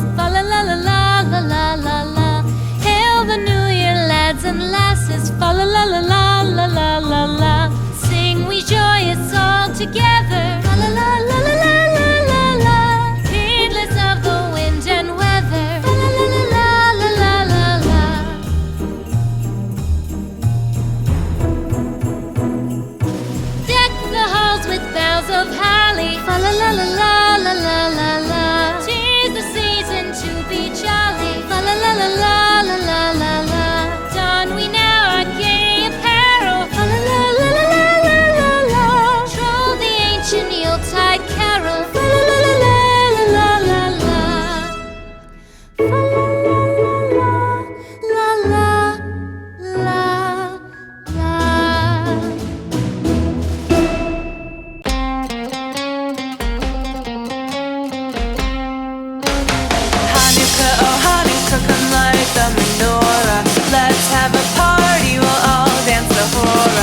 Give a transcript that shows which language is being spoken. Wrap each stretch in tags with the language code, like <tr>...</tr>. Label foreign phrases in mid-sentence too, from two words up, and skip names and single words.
<en>Fa la la la la la la la la. Hail the new year, lads and lasses. Fa la la la la la la la la. Sing we joyous all together. Fa la la la la la la la la. Heedless of the wind and weather. Fa la la la la la la la la. Deck the halls with boughs of holly. Fa la la la la la la la la. 'Tis the season to be jolly. Fa la la la la la la la la. Don we now our gay apparel. Fa la la la la la la la la. Troll the ancient Yuletide carol. Fa la la la la la la la. Fa la la la la la la la. Come light the menorah. Let's have a party, we'll all dance the hora.</en>